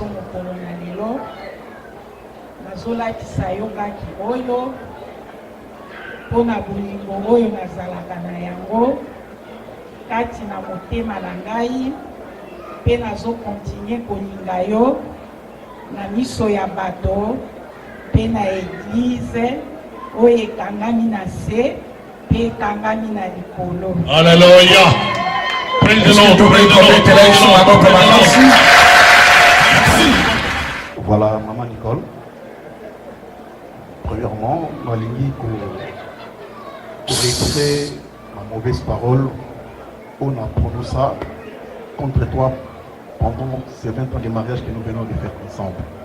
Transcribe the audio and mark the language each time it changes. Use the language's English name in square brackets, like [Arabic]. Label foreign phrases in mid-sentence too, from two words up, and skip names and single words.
[Lingala] mokolo na lelo nazolakisa yo kaki oyo mpona bolingo oyo nazalaka na yango kati na motema na ngai mpe nazokontinue kolinga yo na miso ya bato mpe na eglize oyo ekangami na se mpe ekangami na likolo. [French] Alléluia. [English] Praise the Lord. [French] Voilà, Maman Nicole. Premièrement, Malingi pour réécouter ma mauvaise parole, on a prononcé contre toi pendant ces 20 ans de mariage que nous venons de faire ensemble.